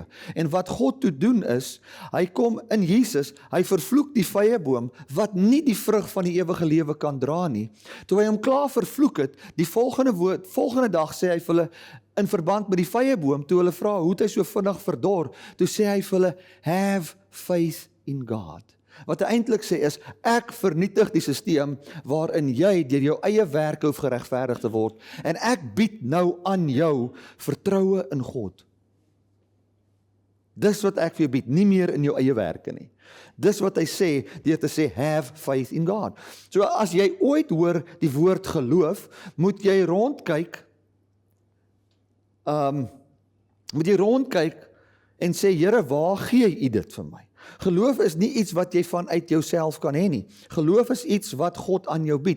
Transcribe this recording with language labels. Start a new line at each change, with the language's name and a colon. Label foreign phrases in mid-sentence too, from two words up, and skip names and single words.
Afrikaans: En wat God toe doen is, hy kom in Jesus, hy vervloek die vyeboom wat nie die vrug van die ewige lewe kan dra nie. Toe hy hom klaar vervloek het, die volgende dag sê hy vir hulle, in verband met die vyeboom, toe hulle vra, hoe het hy so vinnig verdor, toe sê hy vir hulle,
English: have faith in God.
Afrikaans: Wat hy eintlik sê is, ek vernietig die sisteem waarin jy deur jou eie werk hoef geregverdig te word, en ek bied nou aan jou vertroue in God. Dis wat ek vir jou bied, nie meer in jou eie werke nie. Dis wat hy sê, deur te sê,
English: have faith in God.
Afrikaans: So as jy ooit hoor die woord geloof, moet jy rondkyk, en sê, Here, waar gee u dit vir my? Geloof is nie iets wat jy vanuit jouself kan hê nie. Geloof is iets wat God aan jou bied.